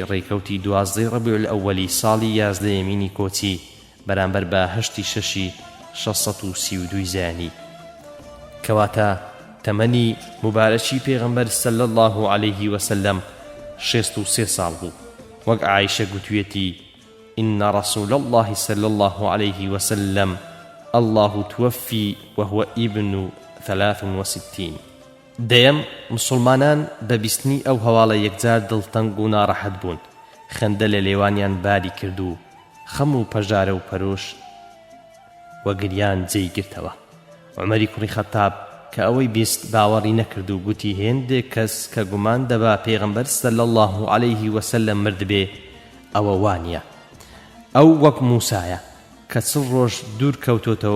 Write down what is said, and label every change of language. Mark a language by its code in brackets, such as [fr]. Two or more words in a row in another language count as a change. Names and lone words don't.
[ckb] ڕێکەوتی 12 ڕەبیع الئەوەلی ساڵی 11 کۆچی بەرامبەر بە 8 632 زایانی کەواتە تەمەنی مبارەکی پێغەمبەر [ar] صلی الله عليه وسلم [ckb] 63 ساڵ بوو وەک عایشە گوتوێتی [ar] إن رسول الله صلى الله عليه وسلم الله توفي وهو ابن [ckb] 63 دەیەم مسلمانان بە بیستنی ئەو هەواڵە یەکجار دڵتەنگ و ناڕەحەت بوون خەندە لە لێوانیان باری کرد و خەم و پەژارە و پەرۆش وە گریان جێی گرتەوە عومەری کوڕی خەتاب کە ئەوەی بیست باوەڕی نەکرد و گوتی هێندێک کەس کە گومان دەبا پێغەمبەر [ar] صلی الله عليه وسلم [ckb] مردبێ ئەوە وانییە ئەو وەک موسایە کە چل ڕۆژ دوور کەوتۆتەوە